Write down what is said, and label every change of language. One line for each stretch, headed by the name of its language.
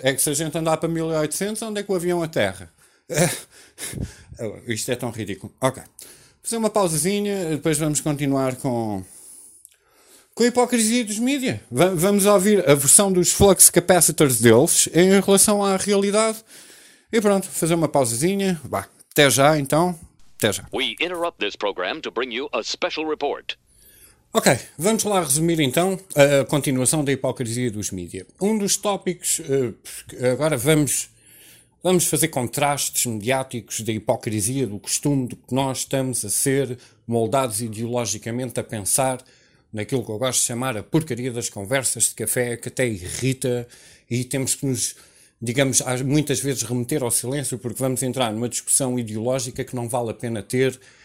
Portuguese: É que se a gente andar para 1800, onde é que o avião aterra? Isto é tão ridículo. Ok. Fazer uma pausazinha, depois vamos continuar com a hipocrisia dos mídia. Vamos ouvir a versão dos flux capacitors deles em relação à realidade. E pronto, fazer uma pausazinha. Bah, até já, então. Até já.
English: We interrupt this program to bring you a special report.
Portuguese: Ok, vamos lá resumir então a continuação da hipocrisia dos mídia. Um dos tópicos, agora vamos fazer contrastes mediáticos da hipocrisia, do costume de que nós estamos a ser moldados ideologicamente a pensar naquilo que eu gosto de chamar a porcaria das conversas de café, que até irrita e temos que nos, digamos, muitas vezes remeter ao silêncio porque vamos entrar numa discussão ideológica que não vale a pena ter